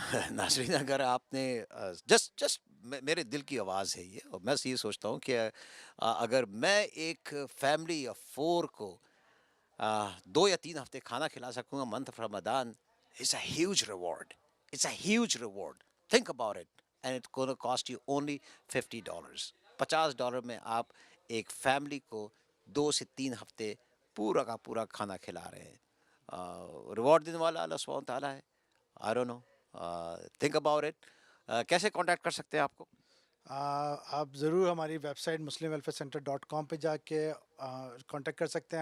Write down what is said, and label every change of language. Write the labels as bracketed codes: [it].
[ur] ناظرین اگر آپ نے جسٹ میرے دل کی آواز ہے یہ، اور میں یہ سوچتا ہوں کہ اگر میں ایک فیملی آف 4 کو 2 یا 3 ہفتے کھانا کھلا سکوں گا month of Ramzan, [en] it's a huge reward. It's a huge reward. Think about it. And it's going to cost you only $50. [ur] $50 میں آپ ایک فیملی کو 2 سے 3 ہفتے پورا کا پورا کھانا کھلا رہے ہیں. ریوارڈ دینے والا اللہ سبحانہ تعالیٰ ہے. [en] I don't know. Think about it. [ur] کیسے کانٹیکٹ کر سکتے ہیں آپ کو؟ آپ ضرور ہماری ویب سائٹ muslimwelfarecenter.com پہ جا کے کانٹیکٹ کر سکتے ہیں.